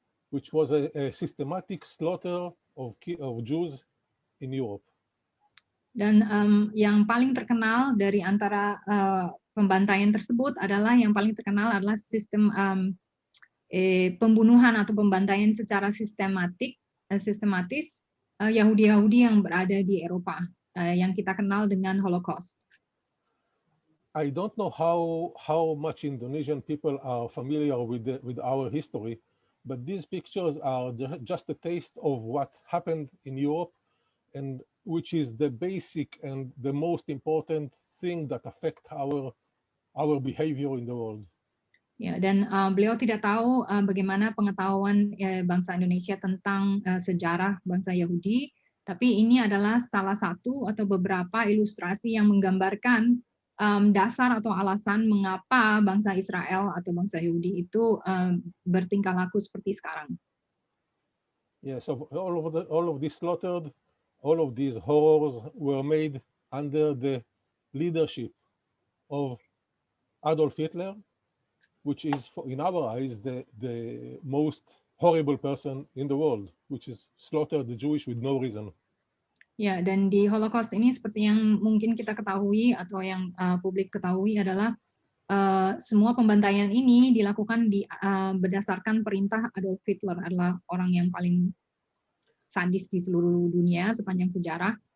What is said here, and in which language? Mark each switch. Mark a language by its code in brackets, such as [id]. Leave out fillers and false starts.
[en] which was a systematic slaughter of Jews in Europe. [id] Dan yang paling terkenal dari antara pembantaian tersebut adalah sistem pembunuhan atau pembantaian secara sistematis Yahudi-Yahudi yang berada di Eropa yang kita kenal dengan Holocaust. [en] I don't know how much Indonesian people are familiar with our history, but these pictures are just a taste of what happened in Europe, and which is the basic and the most important thing that affect our behavior in the world. [id] Ya, dan beliau tidak tahu bagaimana pengetahuan bangsa Indonesia tentang sejarah bangsa Yahudi, tapi ini adalah salah satu atau beberapa ilustrasi yang menggambarkan dasar atau alasan mengapa bangsa Israel atau bangsa Yahudi itu bertingkah laku seperti sekarang. [en] Yes, so all of this slaughtered, all of these horrors were made under the leadership of Adolf Hitler, which is, in our eyes, the most horrible person in the world, which is slaughtered the Jewish with no reason. [id] Ya, dan di Holocaust ini seperti yang mungkin kita ketahui atau yang publik ketahui adalah semua pembantaian ini dilakukan berdasarkan perintah Adolf Hitler, adalah orang yang paling sadis di seluruh dunia sepanjang sejarah.